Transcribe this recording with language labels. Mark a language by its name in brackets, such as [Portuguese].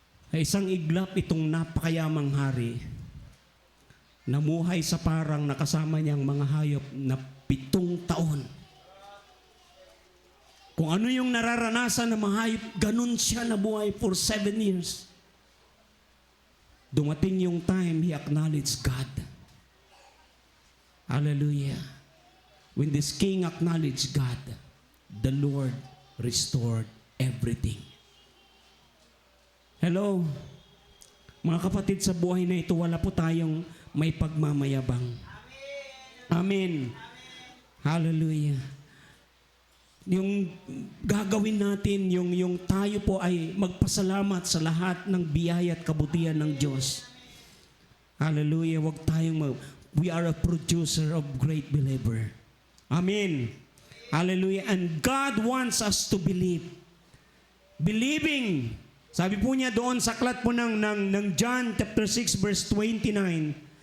[Filipino] Ay isang iglap itong napakayamang hari, namuhay sa parang nakasama niyang mga hayop na 7 taon. Kung ano yung nararanasan ng mga hayop, ganun siya nabuhay [English] for 7 years. [Filipino] Dumating yung time, [English] he acknowledged God. Hallelujah. When this king acknowledged God, the Lord restored everything. [Filipino] Hello, mga kapatid, sa buhay na ito, wala po tayong may pagmamayabang. Amen. Hallelujah. Yung gagawin natin, yung tayo po ay magpasalamat sa lahat ng biyaya at kabutihan ng Diyos. Hallelujah. Huwag tayong [English] we are a producer of great believer. Amen. Hallelujah. And God wants us to believe. Believing. [Filipino] Sabi po niya doon sa aklat po ng John chapter 6 verse 29.